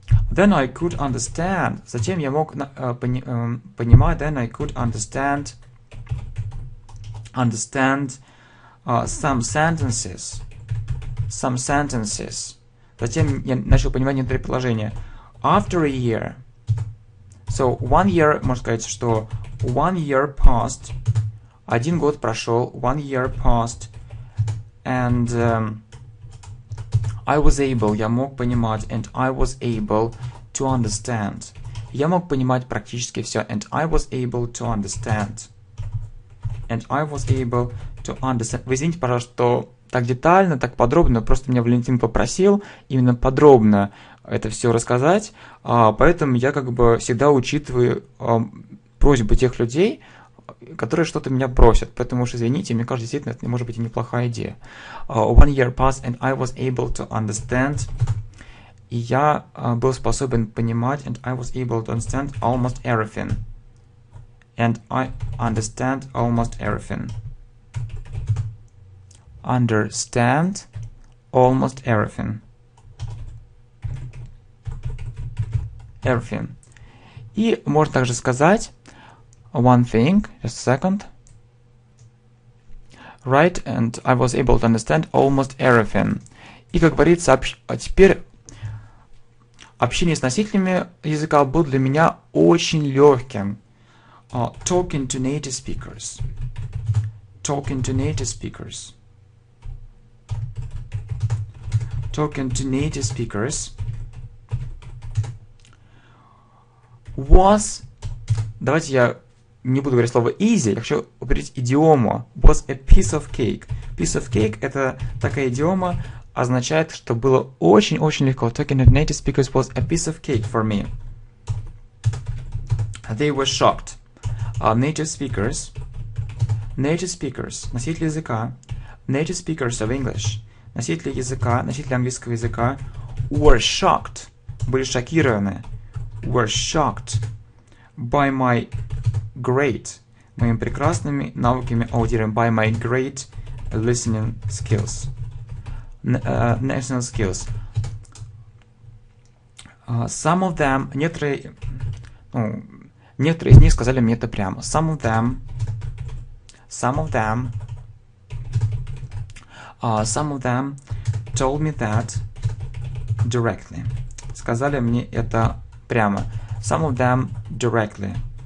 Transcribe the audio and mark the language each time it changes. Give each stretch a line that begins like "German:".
English: Then I could understand.
Russian: Затем я мог понимать.
English: Then I could understand some sentences. Some sentences.
Russian: Затем я начал понимать некоторые предложения.
English: After a year. So, 1 year,
Russian: можно сказать, что
English: 1 year passed.
Russian: 1 год прошел.
English: 1 year passed. And I was able,
Russian: я мог понимать.
English: And I was able to understand.
Russian: Я мог понимать практически все.
English: And I was able to understand. And I was able to understand.
Russian: Вы извините, пожалуйста, что так детально, так подробно, просто меня Валентин попросил именно подробно это все рассказать, поэтому я как бы всегда учитываю просьбы тех людей, которые что-то меня просят, поэтому уж извините, мне кажется, действительно, это может быть и неплохая идея.
English: 1 year passed and I was able to understand,
Russian: и я был способен понимать,
English: and I was able to understand almost everything. And I understand almost everything. Understand almost everything. Everything.
Russian: И можно также сказать
English: one thing, just a second. Right, and I was able to understand almost everything.
Russian: И, как говорится, теперь общение с носителями языка было для меня очень легким.
English: Talking to native speakers. Talking to native speakers. Talking to native speakers was,
Russian: давайте я не буду говорить слово easy, я хочу употребить идиому,
English: was a piece of cake.
Russian: Piece of cake — это такая идиома, означает, что было очень-очень легко.
English: Talking to native speakers was a piece of cake for me. They were shocked. Native speakers,
Russian: носители языка,
English: native speakers of English,
Russian: носители языка, носители английского языка,
English: were shocked.
Russian: были шокированы.
English: Were shocked by my great,
Russian: моими прекрасными навыками аудирования,
English: by my great listening skills. Listening skills. Some of them,
Russian: некоторые из них сказали мне это прямо.
English: Some of them told me that directly.
Russian: Сказали мне это прямо.
English: Some of them directly.